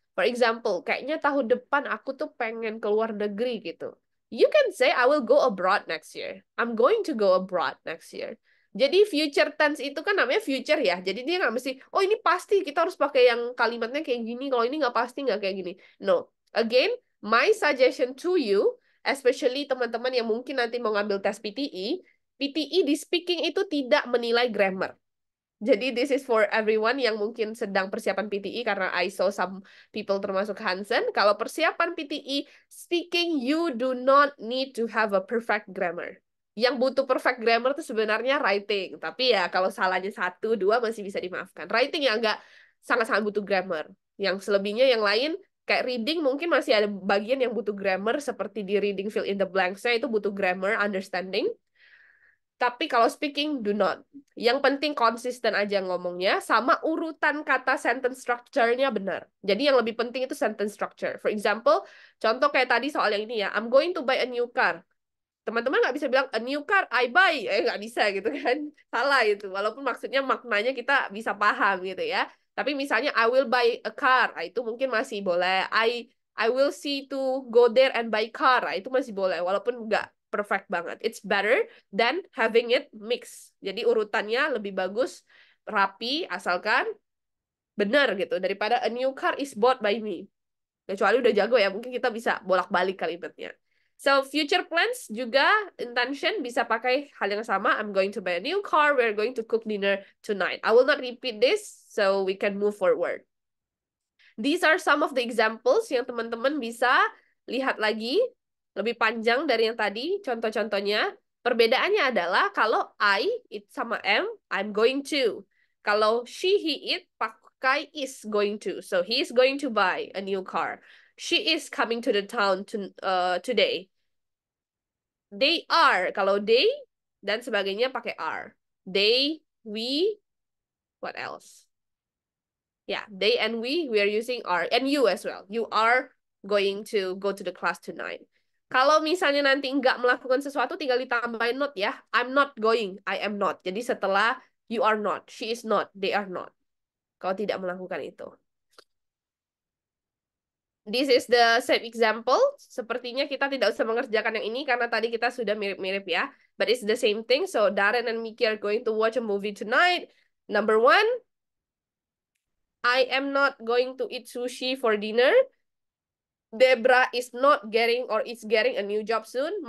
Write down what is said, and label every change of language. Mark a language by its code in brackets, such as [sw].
[en] For example, [id] kayaknya tahun depan aku tuh pengen keluar negeri gitu. [en] You can say, I will go abroad next year. I'm going to go abroad next year. [id] Jadi future tense itu kan namanya future ya. Jadi dia nggak mesti, oh ini pasti kita harus pakai yang kalimatnya kayak gini. Kalau ini nggak pasti nggak kayak gini. [en] No. Again, my suggestion to you, especially [id] teman-teman yang mungkin nanti mau ngambil tes PTE, PTE di speaking itu tidak menilai grammar. Jadi [en] this is for everyone [id] yang mungkin sedang persiapan PTE karena [en] I saw some people [id] termasuk [en] Hansen. [id] Kalau persiapan PTE [en] speaking, you do not need to have a perfect grammar. [id] Yang butuh [en] perfect grammar [id] itu sebenarnya writing. Tapi ya kalau salahnya satu, dua masih bisa dimaafkan. Writing yang enggak sangat-sangat butuh grammar. Yang selebihnya yang lain kayak reading mungkin masih ada bagian yang butuh grammar seperti di reading fill in the blanks-nya itu butuh grammar, [en] understanding. [id] Tapi kalau speaking, [en] do not. [id] Yang penting konsisten aja ngomongnya, sama urutan kata sentence structure-nya benar. Jadi yang lebih penting itu sentence structure. [en] For example, [id] contoh kayak tadi soal yang ini ya, [en] I'm going to buy a new car. [id] Teman-teman nggak bisa bilang, [en] a new car, I buy. [id] Nggak bisa gitu kan. Salah itu. Walaupun maksudnya maknanya kita bisa paham gitu ya. Tapi misalnya, [en] I will buy a car. [id] Itu mungkin masih boleh. [en] I will see to go there and buy car. [id] Itu masih boleh. Walaupun nggak perfect banget. [en] It's better than having it mix. [id] Jadi urutannya lebih bagus, rapi, asalkan benar gitu. Daripada [en] a new car is bought by me. [id] Kecuali udah jago ya, mungkin kita bisa bolak-balik kalimatnya. [en] So, future plans [id] juga intention bisa pakai hal yang sama. [en] I'm going to buy a new car. We're going to cook dinner tonight. I will not repeat this so we can move forward. These are some of the examples [id] yang teman-teman bisa lihat lagi. Lebih panjang dari yang tadi, contoh-contohnya. Perbedaannya adalah kalau I, it sama am, [en] I'm going to. [id] Kalau she, he, it, pakai [en] is going to. So, he is going to buy a new car. She is coming to the town today. They are. [id] Kalau they dan sebagainya pakai are. [en] They, we, what else? Yeah, they and we are using are, and you as well. You are going to go to the class tonight. [id] Kalau misalnya nanti nggak melakukan sesuatu, tinggal ditambahin not ya. [en] I'm not going, I am not. [id] Jadi setelah [en] you are not, she is not, they are not. [id] Kalau tidak melakukan itu. [en] This is the same example. [id] Sepertinya kita tidak usah mengerjakan yang ini karena tadi kita sudah mirip-mirip ya. [en] But it's the same thing. So Darren and Miki are going to watch a movie tonight. Number 1, I am not going to eat sushi for dinner. Debra is not getting or is getting a new job soon.